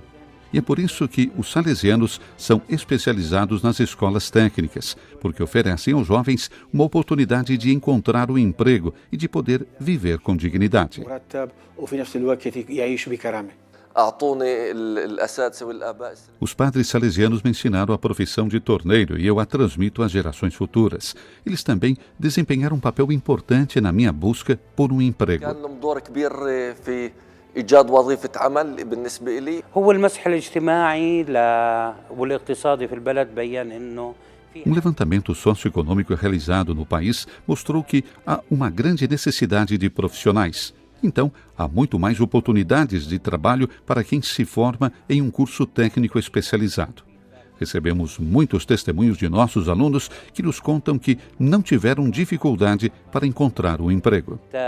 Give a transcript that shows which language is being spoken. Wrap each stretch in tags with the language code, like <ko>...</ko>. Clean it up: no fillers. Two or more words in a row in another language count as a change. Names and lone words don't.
<pt>E é por isso que os salesianos são especializados nas escolas técnicas, porque oferecem aos jovens uma oportunidade de encontrar um emprego e de poder viver com dignidade. Os padres salesianos me ensinaram a profissão de torneiro e eu a transmito às gerações futuras. Eles também desempenharam um papel importante na minha busca por um emprego.</pt> <ar>إيجاد وظيفة عمل بالنسبة لي هو المسح الاجتماعي والاقتصادي في البلد بيّن إنه</ar> <pt>Um levantamento socioeconômico realizado no país mostrou que há uma grande necessidade de profissionais. Então, há muito mais oportunidades de trabalho para quem se forma em um curso técnico especializado. Recebemos muitos testemunhos de nossos alunos que nos contam que não tiveram dificuldade para encontrar um emprego.</pt>